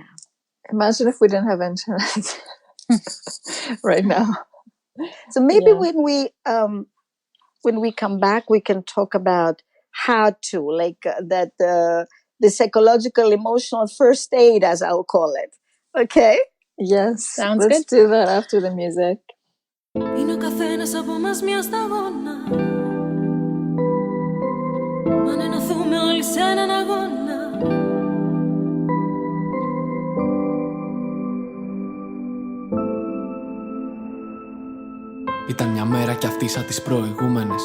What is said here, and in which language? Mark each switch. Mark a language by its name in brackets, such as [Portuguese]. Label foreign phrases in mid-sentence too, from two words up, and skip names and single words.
[English] Imagine if we didn't have internet right now. So maybe when we come back, we can talk about how to, the psychological, emotional first aid, as I'll call it. Okay? Yes. Sounds Let's good. do that after the music. [Greek] Είναι ο καθένας από μας μια σταγόνα. Μα αν ενωθούμε όλοι σε έναν αγώνα. Ήταν μια μέρα κι αυτή σαν τις προηγούμενες.